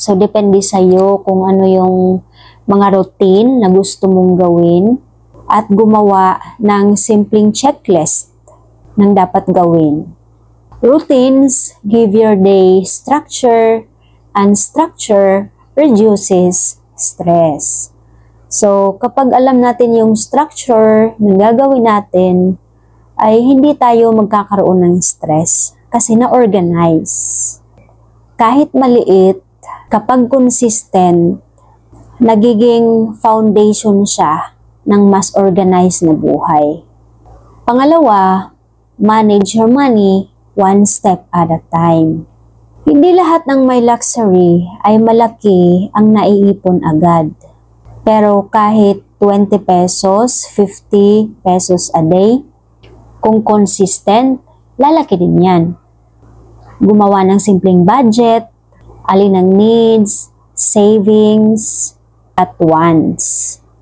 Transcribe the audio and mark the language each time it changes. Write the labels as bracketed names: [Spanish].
[Filipino] So, depende sa'yo kung ano yung mga routine na gusto mong gawin at gumawa ng simpleng checklist ng dapat gawin. [English] Routines give your day structure, and structure reduces stress. [Filipino] So, kapag alam natin yung structure ng gagawin natin, ay hindi tayo magkakaroon ng stress kasi na-organize. Kahit maliit, kapag consistent, nagiging foundation siya ng mas organized na buhay. Pangalawa, [English] manage your money one step at a time. [Filipino] Hindi lahat ng may luxury ay malaki ang naiipon agad. Pero kahit 20 pesos, 50 pesos a day, Kung consistent, lalaki din yan. Gumawa ng simpleng budget, alin ang needs, savings, at wants.